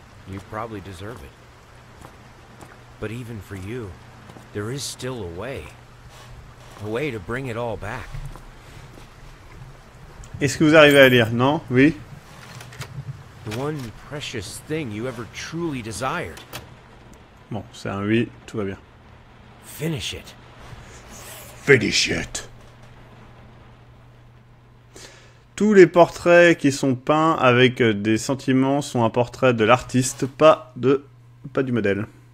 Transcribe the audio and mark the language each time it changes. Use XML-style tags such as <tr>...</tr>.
<en>You probably deserve it. But even for you, there is still a way to bring it all back.</en> <fr>Est-ce que vous arrivez à lire? Non? Oui?</fr> <en>The one precious thing you ever truly desired.</en> <fr>Bon, c'est un oui, tout va bien.</fr> <en>Finish it. Finish it.</en> <fr>Tous les portraits qui sont peints avec des sentiments sont un portrait de l'artiste, pas du modèle.</fr>